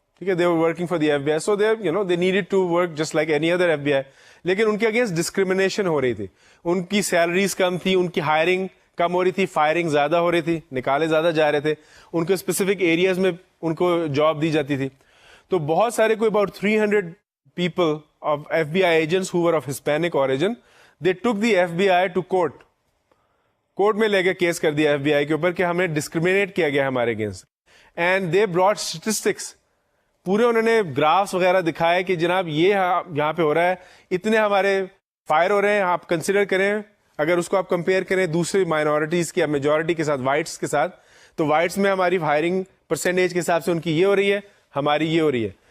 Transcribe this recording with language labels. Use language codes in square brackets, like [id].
[ur] ٹھیک ہے, [en] they were working for the FBI, so they needed to work just like any other FBI. [ur] لیکن ان کے against discrimination ہو رہی تھی, ان کی سیلریز کم تھی, ان کی ہائرنگ کم ہو رہی تھی, فائرنگ زیادہ ہو رہی تھی, نکالے زیادہ جا رہے تھے, ان کے اسپیسیفک ایریاز میں ان کو جاب دی جاتی تھی. تو بہت سارے کوئی [en] About 300 people of FBI agents who were of Hispanic origin, they took the FBI to court. [ur] Court میں لے کے کیس کر دیا FBI کے اوپر کہ ہمیں ڈسکریمنیٹ کیا گیا ہمارے against. [en] and they brought [ur] statistics, پورے انہوں نے گرافس وغیرہ دکھائے کہ جناب یہ یہاں پہ ہو رہا ہے, اتنے ہمارے فائر ہو رہے ہیں. آپ کنسیڈر کریں, اگر اس کو آپ کمپیئر کریں دوسری مائنورٹیز کی میجورٹی کے ساتھ, وائٹس کے ساتھ, تو وائٹس میں ہماری فائرنگ پرسنٹیج کے حساب سے ان کی یہ ہو رہی ہے, ہماری یہ ہو رہی ہے.